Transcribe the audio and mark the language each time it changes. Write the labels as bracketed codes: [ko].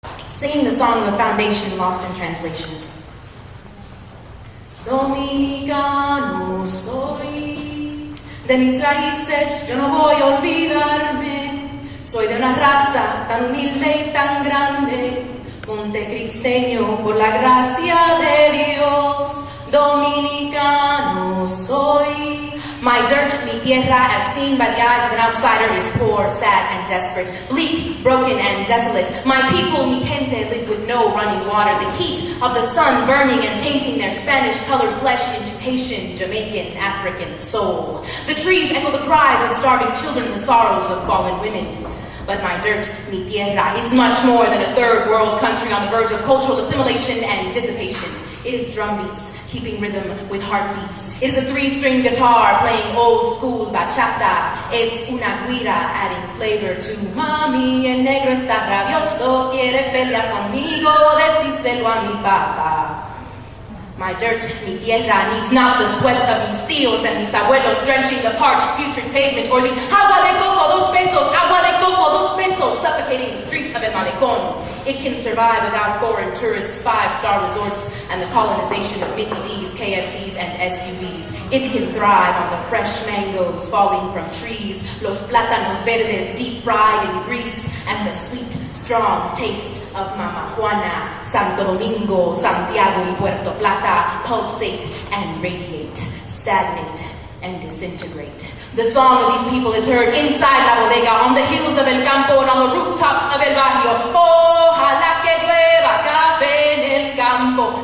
[en] singing the song of Foundation lost in translation. [es] Dominicano soy, de mis raíces yo no voy a olvidarme, soy de una raza tan humilde y tan grande, montecristeño por la gracia de Dios, dominicano soy. [en] My dirt, [es] mi tierra, [en] as seen by the eyes of an outsider, is poor, sad, and desperate, bleak, broken, and desolate. My people, [es] mi gente, [en] live with no running water, the heat of the sun burning and tainting their Spanish-colored flesh into Haitian, Jamaican, African soul. The trees echo the cries of starving children, the sorrows of fallen women. But my dirt, [es] mi tierra, [en] is much more than a third world country on the verge of cultural assimilation and dissipation. It is drum beats, keeping rhythm with heartbeats. It is a 3-string guitar playing old school bachata. [es] Es una guira [en] adding flavor to [es] mami, el negro está rabioso, quiere pelear conmigo, decíselo a mi papá. [en] My dirt, [es] mi tierra, [en] needs not the sweat of [es] mis tíos [en] and [es] mis abuelos [en] drenching the parched, putrid pavement, or the [es] agua de coco, 2 pesos, [en] agua de coco, 2 pesos, suffocating the streets of El Malecón. It can survive without foreign tourists, 5-star resorts, and the colonization of Mickey D's, KFCs, and SUVs. It can thrive on the fresh mangoes falling from trees, [es] los plátanos verdes [en] deep-fried in grease, and the sweet, strong taste of Mama Juana, Santo Domingo, Santiago, y Puerto Plata pulsate and radiate, stagnate and disintegrate. The song of these people is heard inside La Bodega, on the hills of El Campo, and on the rooftops of El Barrio. [es] Ojalá que llueva café en el campo.